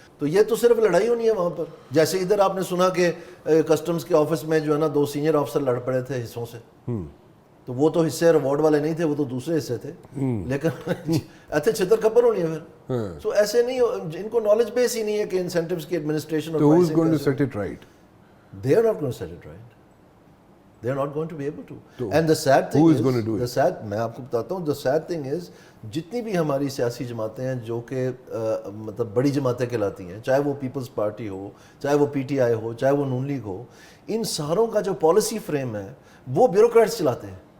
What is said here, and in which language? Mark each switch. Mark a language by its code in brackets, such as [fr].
[ur] تو یہ تو صرف لڑائی ہونی ہے وہاں پر. جیسے ادھر آپ نے سنا کہ کسٹمز کے آفس میں جو ہے نا 2 سینئر آفیسر لڑ پڑے تھے حصوں سے, تو وہ تو حصے ریوارڈ والے نہیں تھے, وہ تو دوسرے حصے تھے, لیکن ایسے چھتر کھپر ہونی ہے پھر. سو ایسے نہیں, ان کو نالج بیس ہی نہیں ہے کہ انسینٹیوز کی ایڈمنسٹریشن اور [en] who is going to set it right? They are not going to set it right. They are not going to be able to. And the sad thing who is going to do it? [ur] میں آپ کو بتاتا ہوں, [en] the sad thing is [ur] جتنی بھی ہماری سیاسی جماعتیں ہیں جو کہ مطلب بڑی جماعتیں کہلاتی ہیں, چاہے وہ پیپلز پارٹی ہو, چاہے وہ پی ٹی آئی ہو, چاہے وہ نون لیگ ہو, ان ساروں کا جو پالیسی فریم ہے وہ بیوروکریٹس چلاتے ہیں.